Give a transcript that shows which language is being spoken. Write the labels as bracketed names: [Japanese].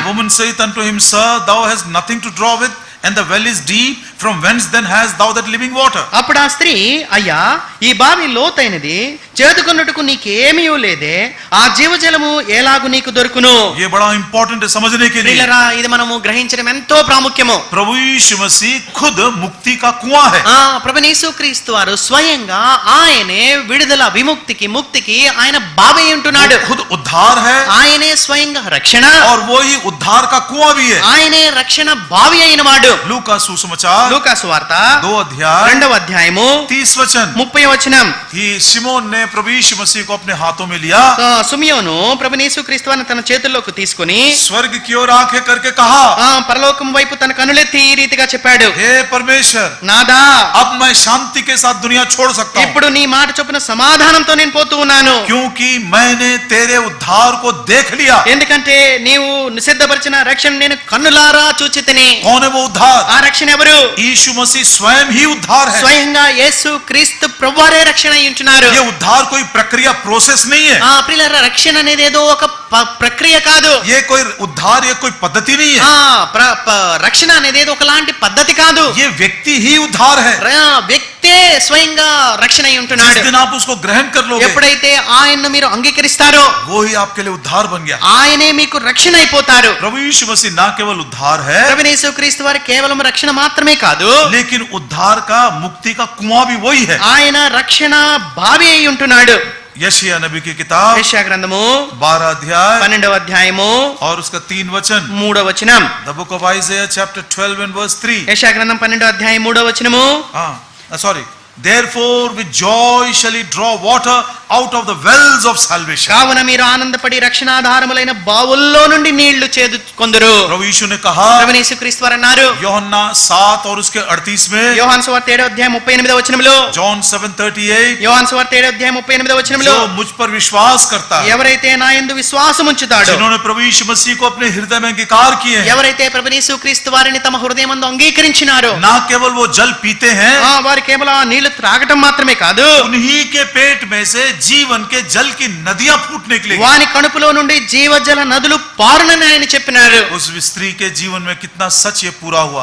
[English] The woman saith unto him, Sir, thou hast nothing to draw with, and the well is deep. From whence then hast thou that living water? [Telugu] అప్పుడు ఆ స్త్రీ, అయ్యా, ఈ బావి లోతైనది, చేదుకొనుటకు నీకేమీ లేదే, ఆ జీవజలము ఎలాగు నీకు దొరుకును? [Hindi] ये बड़ा इंपॉर्टेंट है समझने के लिए। [Telugu] ప్రియులారా, ఇది మనము గ్రహించడం ఎంతో ప్రాముఖ్యము. [Hindi] प्रभु यीशु मसीह खुद मुक्ति का कुआं है। [Telugu] ప్రభువైన యేసుక్రీస్తు వారు స్వయంగా ఆయనే విడుదల, విముక్తికి, ముక్తికి ఆయన బావి ఉంటున్నాడు. [Hindi] खुद उद्धार है, [Telugu] ఆయనే స్వయంగా రక్షణ, [Hindi] और वो ही उद्धार का कुआं भी है। [Telugu] ఆయనే రక్షణ బావి అయిన వాడు. [Hindi] लूका सुसमाचार [Telugu] లూకా సువార్త [Hindi] 2 अध्याय [Telugu] 2వ అధ్యాయము [Hindi] 30 वचन। [Telugu] 30వ వచనం. [Hindi] कि शिमोन ने प्रभु यीशु मसीह को अपने हाथों में लिया, [Telugu] సుమియోను ప్రభువైన యేసుక్రీస్తు వారిని తన చేతుల్లోకి తీసుకుని [Hindi] स्वर्ग की ओर आंखें करके कहा, [Telugu] పరలోకం వైపు తన కనులెత్తి ఈ రీతిగా చెప్పాడు, [Hindi] हे परमेश्वर, [Telugu] నాదా, [Hindi] अब मैं शांति के साथ दुनिया छोड़ सकता हूं, [Telugu] ఇప్పుడు నీ మాట చొప్పున సమాధానంతో నేను పోతూ ఉన్నాను. [Hindi] क्योंकि मैंने तेरे उद्धार को देख लिया। [Telugu] ఎందుకంటే నీవు సిద్ధపరిచిన రక్షణ నేను కన్నులారా చూచితిని. [Hindi] कौन है वो उद्धार? [Telugu] ఆ రక్షణ ఎవరు? [Hindi] यीशु मसीह स्वयं ही उद्धार है। [Telugu] స్వయంగా యేసు క్రీస్తు ప్రభువారే రక్షణ అయి ఉంటున్నారు. [Hindi] ये उद्धार कोई प्रक्रिया प्रोसेस नहीं है, [Telugu] ప్రియులారా, రక్షణ అనేది ఏదో ఒక ప్రక్రియ కాదు. [Hindi] ये कोई उद्धार, ये कोई पद्धति नहीं है, [Telugu] రక్షణ అనేది ఏదో ఒకలాంటి పద్ధతి కాదు. [Hindi] ये व्यक्ति ही उद्धार है। [Telugu] వ్యక్తే స్వయంగా రక్షణ అయి [Hindi] जिस [Telugu] ఉంటున్నాడు. [Hindi] दिन आप उसको ग्रहण कर लोगे, [Telugu] ఎప్పుడైతే ఆయన్ను మీరు అంగీకరిస్తారో [Hindi] वो ही आपके लिए उद्धार बन गया। [Telugu] ఆయనే మీకు రక్షణ అయిపోతారు. [Hindi] प्रभु यीशु मसीह ना केवल उद्धार है, [Telugu] ప్రభువైన యేసుక్రీస్తు వారు కేవలం రక్షణ మాత్రమే కాదు, [Hindi] लेकिन उद्धार का, मुक्ति का कुआं भी वही है। [Telugu] ఆయన రక్షణ బావి అయి ఉంటున్నాడు. [Hindi] यशायाह नबी की किताब [Telugu] యెషయా గ్రంథము [Hindi] 12 अध्याय [Telugu] 12వ అధ్యాయము [Hindi] और उसका 3 वचन। [Telugu] 3వ వచనం. [English] The book of Isaiah chapter 12 and verse 3। [Telugu] యెషయా గ్రంథం 12వ అధ్యాయం 3వ వచనము. [English] Sorry. Therefore with joy shall he draw water out of the wells of salvation. [Telugu] కావున మీరు ఆనందపడి రక్షణాధారములైన బావుల్లో నుండి నీళ్లు చేదుకొందురు. [Hindi] प्रभु यीशु ने कहा, [Telugu] ప్రభువైన యేసుక్రీస్తు వారు అన్నారు, [Hindi] యోహన్నా 7 और उसके 38 में, [Telugu] యోహాను సువార్త 7వ అధ్యాయం 38వ వచనములో, [English] John 7:38, [Telugu] యోహాను సువార్త 7వ అధ్యాయం 38వ వచనములో, [Hindi] जो मुझ पर विश्वास करता है, [Telugu] ఎవరైతే నా యందు విశ్వాసం ఉంచుతాడో, [Hindi] जिन्होंने प्रभु यीशु मसीह को अपने हृदय में अंगीकार किए हैं, [Telugu] ఎవరైతే ప్రభువైన యేసుక్రీస్తు వారిని తమ హృదయమందు అంగీకరించినారో, [Hindi] ना केवल वो जल पीते हैं, [Telugu] వారు కేవలం ఆ నీళ్లు త్రాగటం మాత్రమే కాదు, [Hindi] उन्हीं के पेट में से जीवन के जल की नदियां फूटने के लिए। [Telugu] వాని కడుపులో నుండి జీవజల నదులు పారునని ఆయన చెప్పినారు. [Hindi] उस स्त्री के जीवन में कितना सच ये पूरा हुआ।